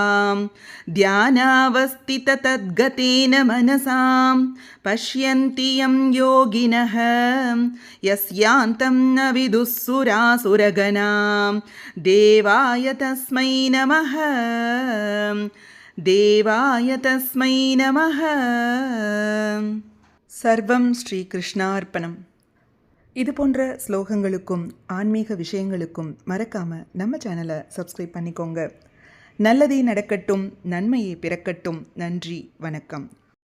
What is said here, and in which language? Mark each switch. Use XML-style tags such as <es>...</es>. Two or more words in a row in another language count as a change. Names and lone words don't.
<sa>ध्यानावस्थिततद्गतेन मनसां पश्यन्ति यं योगिनः यस्यान्तं न विदुः सुरासुरगणां देवाय तस्मै नमः. देवाय तस्मै नमः. सर्वं श्री कृष्णार्पणम्.</sa> <ta>இது போன்ற ஸ்லோகங்களுக்கும் ஆன்மீக விஷயங்களுக்கும் மறக்காம நம்ம சேனலை சப்ஸ்கிரைப் பண்ணிக்கோங்க. நல்லதே நடக்கட்டும், நன்மையே பிறக்கட்டும். நன்றி, வணக்கம்.</ta>